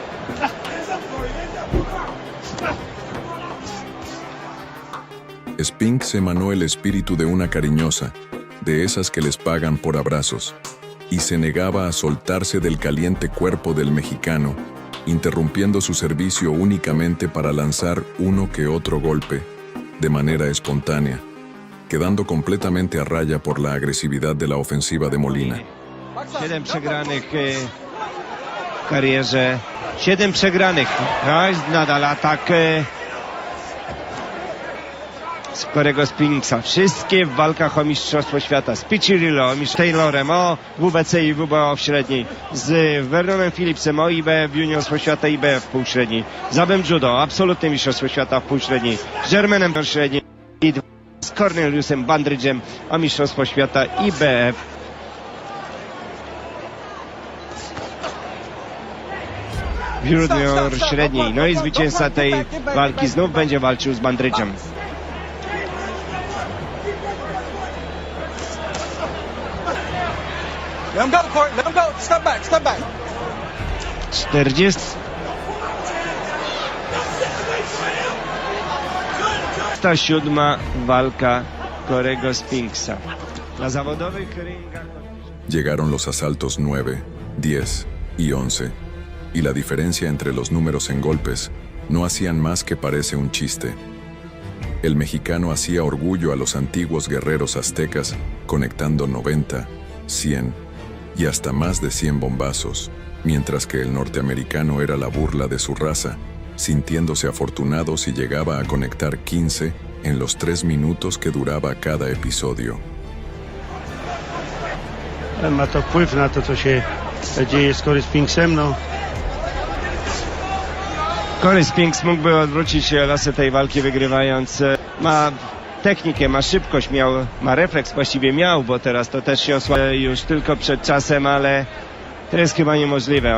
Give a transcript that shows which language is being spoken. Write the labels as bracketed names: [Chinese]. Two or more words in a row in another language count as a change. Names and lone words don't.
[Spanish] Spinks emanó el espíritu de una cariñosa, de esas que les pagan por abrazos, y se negaba a soltarse del caliente cuerpo del mexicano, interrumpiendo su servicio únicamente para lanzar uno que otro golpe, de manera espontánea, quedando completamente a raya por la agresividad de la ofensiva de Molina. [Polish] 7 przegranych w karierze. 7 przegranych. Nadal atak Korego Spinksa. Wszystkie w walkach o Mistrzostwo Świata. Z Piccirillo, Taylorem, o WBC i WBO w średniej. Z Vernonem Phillipsem, o IBF w Juniorstwo Świata, IBF w półśredniej. Z Abem Judo, absolutne Mistrzostwo Świata w półśredniej. Z Germanem w średniej. I z Corneliusem Bandridge'em o Mistrzostwo Świata, IBF. W junior średniej. No i zwycięzca tej walki znów będzie walczył z Bandridge'em. [English] Let him go, Corey. Let him go. Step back. Step back. [Polish] 40. 27. walka Corego Spinksa. Na zawodowych ringach... [Spanish] Llegaron los asaltos 9, 10 y 11, y la diferencia entre los números en golpes no hacían más que parece un chiste. El mexicano hacía orgullo a los antiguos guerreros aztecas, conectando 90, 100 y hasta más de 100 bombazos, mientras que el norteamericano era la burla de su raza, sintiéndose afortunado si llegaba a conectar 15 en los 3 minutos que duraba cada episodio. [Polish] Ma to wpływ na to, co się dzieje z Cory Spinksem, no. Cory Spinks mógłby odwrócić losy tej walki, wygrywając. Ma technikę, ma szybkość, ma refleks, właściwie miał, bo teraz to też się osłabia już tylko przed czasem, ale to jest chyba niemożliwe.